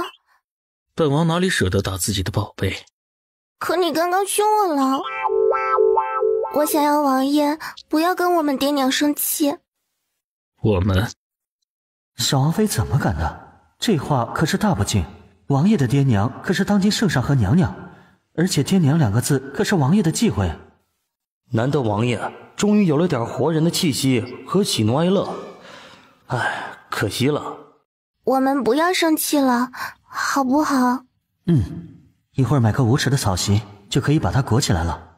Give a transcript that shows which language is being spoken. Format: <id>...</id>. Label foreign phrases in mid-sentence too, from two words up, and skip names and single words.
<zh>本王哪裡捨得打自己的寶貝？可你剛剛兇我了。我想要王爺不要跟我們爹娘生氣。我們？小王妃怎麼敢呢？這話可是大不敬。王爺的爹娘可是當今聖上和娘娘，而且爹娘兩個字可是王爺的忌諱。難得王爺終於有了點活人的氣息和喜怒哀樂，唉，可惜了。我們不要生氣了，好不好？一會兒買個無恥的草席，就可以把它裹起來了。</zh>